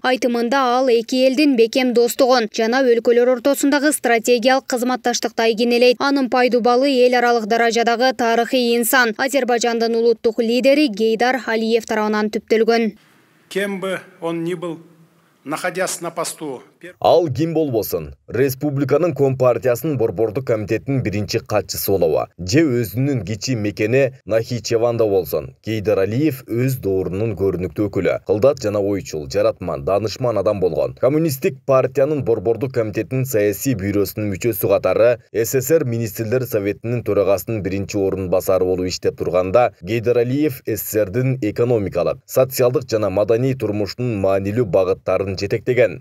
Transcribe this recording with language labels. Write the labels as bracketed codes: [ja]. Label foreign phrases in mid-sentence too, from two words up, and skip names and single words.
[ky] Айтымында ал эки элдин бекем достугун жана өлкөлөр ортосундагы стратегиялык кызматташтыкты айгинелейт. Анын пайдубалы эл аралык даражадагы тарыхый инсан, Азербайжандын улуттук лидери Гейдар Алиев тарабынан түптөлгөн. [ru] Кем бы он ни был, находясь на посту. [ky] Ал ким болбосун, республиканын Компартиясынын борбордук комитетинин биринчи катчысы болобу, же өзүнүн кичи мекени Нахичеванда болсун. Гейдар Алиев өз доорунун көрүнүктүү өкүлү, кылдат жана ойчул, жаратман, данышман адам болгон. Коммунисттик партиянын борбордук комитетинин саясий бюросунун мүчөсү катары СССР министрлер советинин төрагасынын биринчи орун басары болуп иштеп турганда, Гейдар Алиев СССРдин экономикалык, социалдык жана маданий турмуштун маанилүү багыттарын жетектеген.